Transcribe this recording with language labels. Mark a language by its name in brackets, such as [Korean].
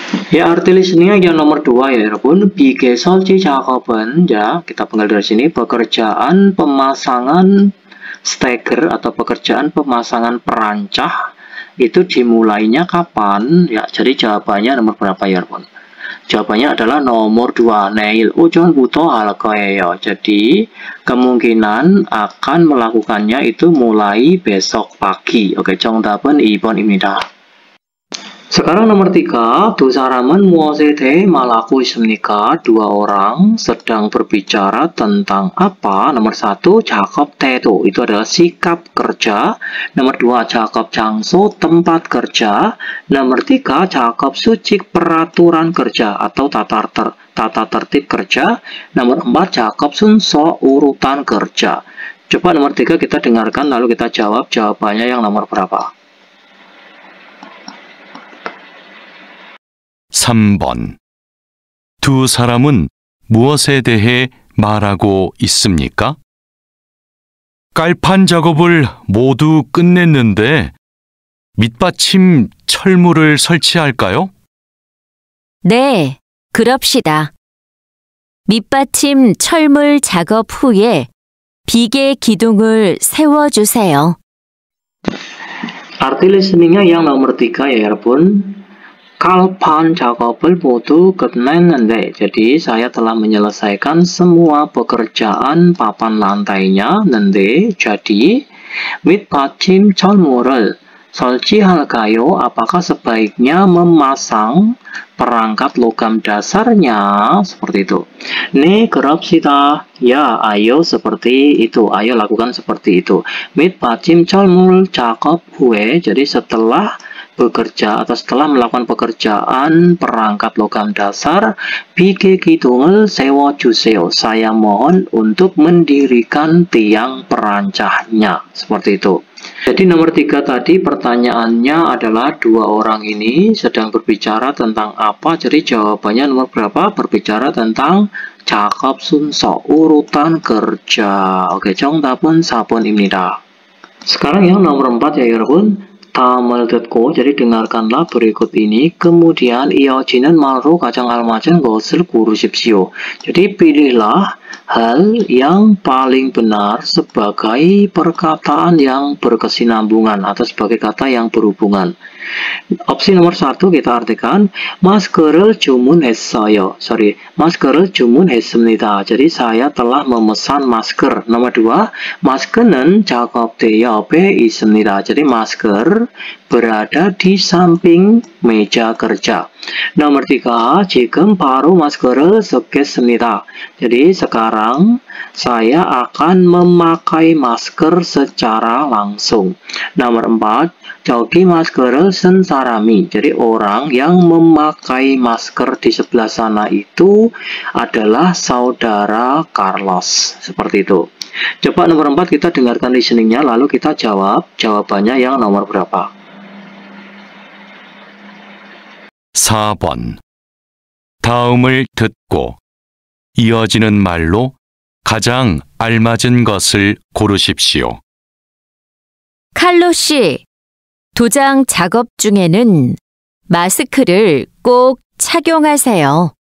[Indonesian] Ya, arti listeningnya yang nomor 2 ya, [Korean] 여러분. 비계 설치 작업은, [Indonesian] ya, kita panggil dari sini pekerjaan pemasangan steker atau pekerjaan pemasangan perancah itu dimulainya kapan? Ya, jadi jawabannya nomor berapa ya, [Korean] 여러분? [Indonesian] Jawabannya adalah nomor 2, [Korean] 내일 오전부터 할 거예요. [Indonesian] Jadi kemungkinan akan melakukannya itu mulai besok pagi. [Korean] Oke, 정답은 2번입니다. [Indonesian] Sekarang nomor 3, [Korean] 두 사람은 무엇에 대해 말하고 있습니까? [Indonesian] Dua orang sedang berbicara tentang apa? Nomor 1, [Korean] 작업 태도, [Indonesian] itu adalah sikap kerja. Nomor 2, [Korean] 작업 장소, [Indonesian] tempat kerja. Nomor 3, [Korean] 작업 수칙, [Indonesian] peraturan kerja atau tata tertib kerja. Nomor 4, [Korean] 작업 순서, [Indonesian] urutan kerja. Coba nomor 3 kita dengarkan lalu kita jawab jawabannya yang nomor berapa. [Korean] 3번. 두 사람은 무엇에 대해 말하고 있습니까? 깔판 작업을 모두 끝냈는데 밑받침 철물을 설치할까요? 네, 그럽시다. 밑받침 철물 작업 후에 비계 기둥을 세워주세요. [Indonesian] Arti listeningnya yang nomor 3 ya, [Korean] 여러분. [Indonesian] Kalpan [Korean] 작업을 모두 끝냈는데, [Indonesian] jadi saya telah menyelesaikan semua pekerjaan papan lantainya. Nende, jadi [Korean] 밑받침 철물을 설치할까요? [Indonesian] Apakah sebaiknya memasang perangkat logam dasarnya? Seperti itu. [Korean] 네, 그럽시다. [Indonesian] Ya, ayo seperti itu. Ayo lakukan seperti itu. [Korean] 밑받침 철물 작업 후에, [Indonesian] jadi setelah bekerja atau setelah melakukan pekerjaan perangkat logam dasar, [Korean] 비계 기둥을 세워주세요. [Indonesian] Saya mohon untuk mendirikan tiang perancahnya. Seperti itu. Jadi nomor 3 tadi pertanyaannya adalah dua orang ini sedang berbicara tentang apa? Jadi jawabannya nomor berapa? Berbicara tentang [Korean] 작업 순서, [Indonesian] urutan kerja. [Korean] Oke, 정답은 4번입니다. [Indonesian] Sekarang yang nomor 4 ya [Korean] 여러분. 다음을 듣고, [Indonesian] jadi dengarkanlah berikut ini. Kemudian [Korean] 이어지는 말로 가장 알맞은 것을 고르십시오. [Indonesian] Jadi pilihlah hal yang paling benar sebagai perkataan yang berkesinambungan atau sebagai kata yang berhubungan. Opsi nomor 1 kita artikan [Korean] 마스크를 주문했어요. 마스크를 주문했습니다. [Indonesian] Jadi saya telah memesan masker. Nomor 2, [Korean] 마스크는 작업대 옆에 있습니다. [Indonesian] Jadi masker berada di samping meja kerja. Nomor 3, [Korean] 지금 바로 마스크를 쓰겠습니다. [Indonesian] Jadi sekarang saya akan memakai masker secara langsung. Nomor 4, [Korean] 저기 마스크를 쓴 사람이, [Indonesian] jadi orang yang memakai masker di sebelah sana itu adalah saudara Carlos. Seperti itu. Coba nomor 4 kita dengarkan listeningnya, lalu kita jawab jawabannya yang nomor berapa. [Korean] 4번. 다음을 듣고 이어지는 말로 가장 알맞은 것을 고르십시오. 칼로 씨, 도장 작업 중에는 마스크를 꼭 착용하세요.